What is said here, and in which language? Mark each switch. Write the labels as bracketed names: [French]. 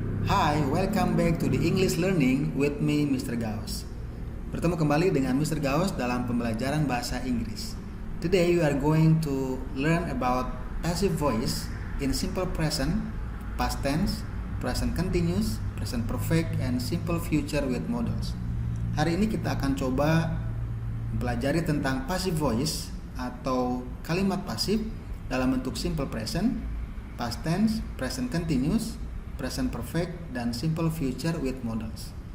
[English] Hi, welcome back to the English Learning with me, Mr. Gaus. [Indonesian] Bertemu kembali dengan Mr. Gaus dalam pembelajaran bahasa Inggris. [English] Today we are going to learn about passive voice in simple present, past tense, present continuous, present perfect, and simple future with modals. [Indonesian] Hari ini kita akan coba mempelajari tentang passive voice atau kalimat pasif dalam bentuk simple present, past tense, present continuous, present perfect, dan simple future with modals.